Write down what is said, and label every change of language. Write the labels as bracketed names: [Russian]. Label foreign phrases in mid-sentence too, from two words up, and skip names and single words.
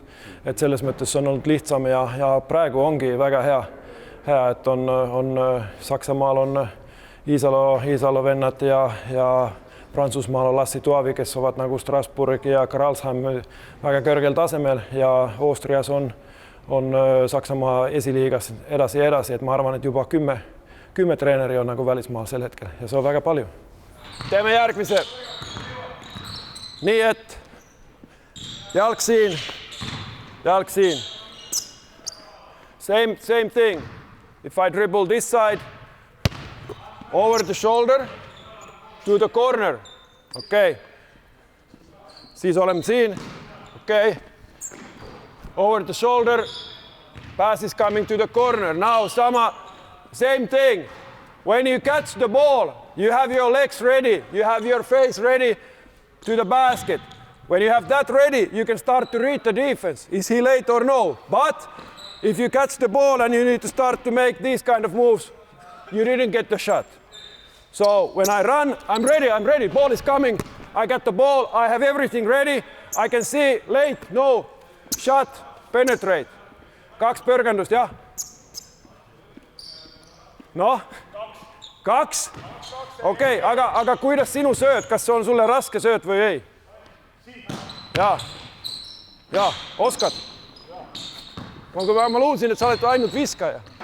[Estonian] Et selles mõttes on olnud lihtsam ja praegu ongi väga hea, et on Saksamaal on Iisalo vennad ja Prantsusmaal on Lassi Tuavi, kes ovat nagu Strasbourg ja Karlsheim väga kõrgel tasemel ja Austrias on Saksamaa esiliigas edasi, et ma arvan, et juba 10 treeneri on nagu välismaal sel hetkel ja see on väga palju. Teeme järgmise. Nii et jalg siin. [English] Same thing. If I dribble this side, over the shoulder, to the corner. [Estonian] Okay. Siis olemme siin. [English] Okay. Over the shoulder, pass is coming to the corner. Now, same thing. When you catch the ball, you have your legs ready, you have your face ready to the basket. When you have that ready, you can start to read the defense. Is he late or no? But if you catch the ball and you need to start to make these kind of moves, you didn't get the shot. So when I run, I'm ready. Ball is coming. I got the ball. I have everything ready. I can see late, no, shot. Penetrate. [Estonian] 2 põrgendust, jah? Noh, 2? Okei, aga kuidas sinu sööt? Kas see on sulle raske sööt või ei? Jaa, oskad? Ma luulsin, et sa oled ainult viskaja.